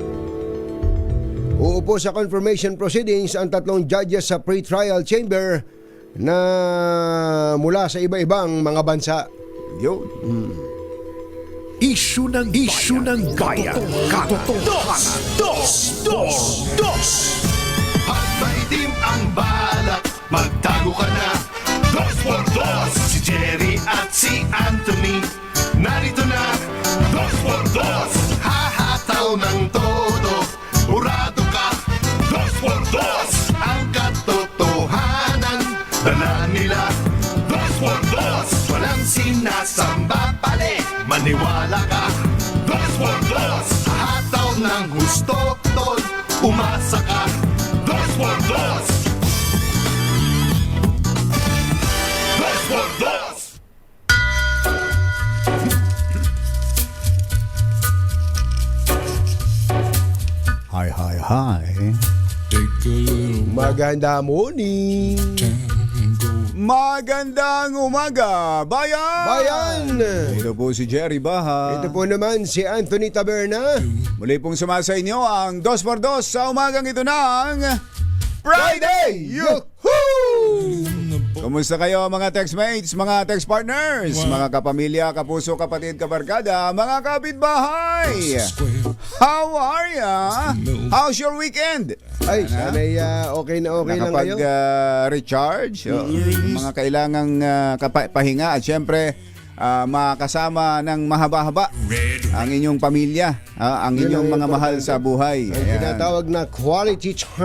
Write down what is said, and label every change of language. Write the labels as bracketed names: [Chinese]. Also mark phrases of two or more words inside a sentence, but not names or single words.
[Filipino] Uupo sa [English] confirmation proceedings [Filipino] ang 3 judges sa [English] pre-trial chamber [Filipino] na mula sa iba-ibang mga bansa. Yun. Isyu ng bayan. Katotohanan. Dos por dos! At maitim ang balak, magtago ka na. Dos por dos! Si Jerry at si Anthony, narito na. Dos por dos! Hahataw ng todo, urado ka. Dos por dos! Ang katotohanan, dala nila. Dos por dos! Walang sinasamba pali, maniwala ka. Dos por dos! Hataw ng gusto, tol, umasa ka. Dos por dos! Dos por dos! Hi, hi, hi. Maganda morning! Magandang umaga, bayan! Bayan! Ito po si Jerry Baha. Ito po naman si Anthony Taberna. Muli pong sumasa inyo ang 2x2 sa umagang ito ng Friday! Yuhuu! Kumusta kayo mga textmates, mga text partners, mga kapamilya, kapuso, kapatid, kabarkada, mga kapitbahay? [English] How are ya? How's your weekend? [Filipino] Ay, sana'y okay na okay lang kayo. Nakapag-recharge? Mga kailangang pahinga at syempre makasama ng mahaba-haba ang inyong pamilya, ang inyong mga mahal sa buhay. Ang tinatawag na [English] quality time.